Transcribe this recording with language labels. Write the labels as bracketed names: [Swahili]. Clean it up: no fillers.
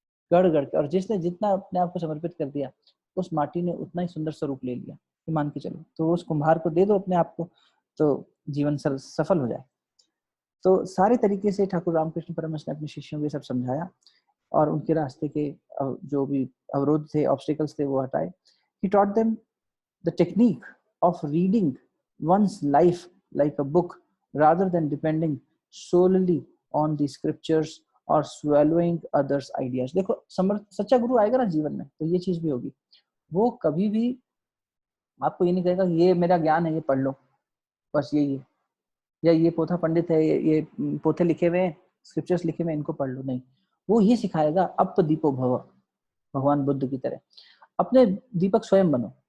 [Hindi] गढ़ गढ़ के, और जिसने जितना अपने आप को समर्पित कर दिया, उस माटी ने उतना ही सुंदर स्वरूप ले लिया। मान के चलो, तो उस कुम्हार को दे दो अपने आप को, तो जीवन सफल हो जाए। तो सारे तरीके से ठाकुर रामकृष्ण परमहंस ने अपने शिष्यों को ये सब समझाया और उनके रास्ते के जो भी अवरोध थे, ऑब्स्टिकल्स थे, वो हटाए। [English] He taught them the technique of reading one's life like a book rather than depending solely on the scriptures or swallowing others' ideas. [Hindi] देखो सच्चा गुरु आएगा ना जीवन में, तो ये चीज भी होगी, वो कभी भी आपको ये नहीं कहेगा ये मेरा ज्ञान है, ये पढ़ लो, बस यही है, या ये पोथा पंडित है, ये पोथे लिखे हुए हैं, स्क्रिप्चर्स लिखे हुए हैं, इनको पढ़ लो। नहीं, वो ये सिखाएगा अप दीपो भव, भगवान बुद्ध की तरह अपने दीपक स्वयं बनो।